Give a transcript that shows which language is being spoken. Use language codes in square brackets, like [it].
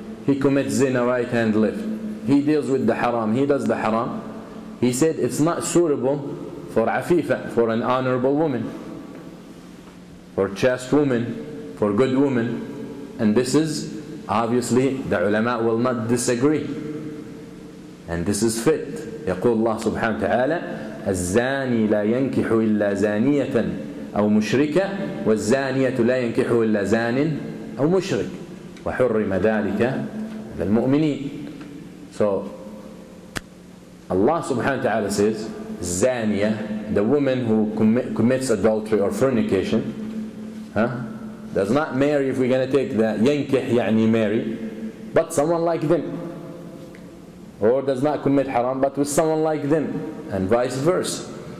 [en] He commits zina right and left. He deals with the haram, he does the haram. He said it's not suitable for afifa, for an honorable woman, for chaste woman, for good woman. And this is obviously the ulama will not disagree. And this is fit. [ar] يقول الله سبحانه وتعالى الزاني لا ينكح إلا زانية أو مشركة والزانية لا ينكح إلا زان أو مشرك وحرم ذلك على المؤمنين. [en] So Allah subhanahu wa ta'ala says Zaniya, the woman who commits adultery or fornication, does not marry, if we're going to take the yankih يعني marry, but someone like them, or does not commit haram but with someone like them, and vice versa.